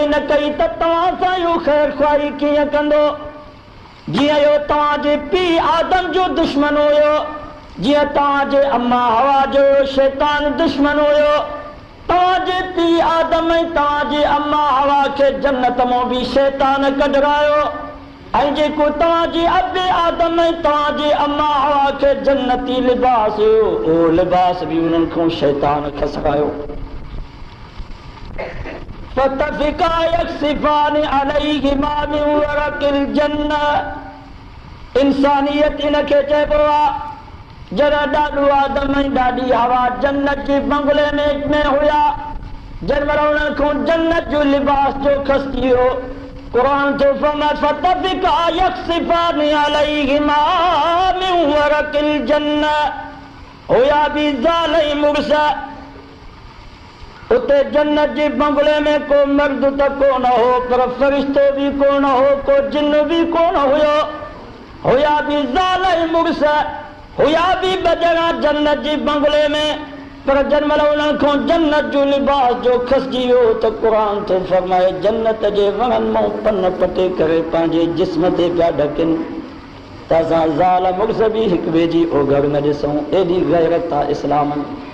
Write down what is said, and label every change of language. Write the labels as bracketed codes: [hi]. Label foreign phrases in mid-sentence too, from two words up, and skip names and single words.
[sd] न कई त तव्हां सां इहो ख़ैर ख़्वाही कीअं कंदो जियां इहो तव्हांजे पीउ आदम जो दुश्मन हुयो जियां तव्हांजे अम्मा हवा जो शैतान दुश्मन हुयो तव्हांजे पीउ आदम ऐं तव्हांजे अम्मा हवा खे जन्नत मां बि शैतान कढरायो ऐं जेको तव्हांजे अबे आदम ऐं तव्हांजे अम्मा हवा खे जन्नती लिबास हुयो उहो लिबास बि उन्हनि खां शैतान खसकायो [ar] فتفقا يخصفان عليهما من ورق الجنة [sd] इंसानियत इनखे चइबो आहे जॾहिं ॾाॾो आदम ऐं ॾाॾी हवा जन्नत जे बंगले में हुया जंहिंमहिल उन्हनि खां जन्नत जो लिबास जो खसी वियो क़ुरान थो फरमाए [ar] فتفقا يخصفان عليهما من ورق الجنة [sd] हुया बि ज़ाल ऐं मुड़स उते जन्नत जे बंगले में को मर्द त कोन हो पर फरिश्तो भी कोन हो को जिन भी कोन हुयो हुया भी ज़ाल ऐं मुड़स हुया भी ॿ जन्नत जे बंगले में पर जंहिंमहिल उन्हनि खां जन्नत जो लिबास जो खसिजी वियो त क़ुरान थो फरमाए जन्नत जे वणनि मां पन पटे करे पंहिंजे जिस्म ते पिया ढकनि त असां ज़ाल मुड़स बि हिक ॿिए जी ओघड़ न ॾिसूं एॾी गैरत आहे इस्लाम में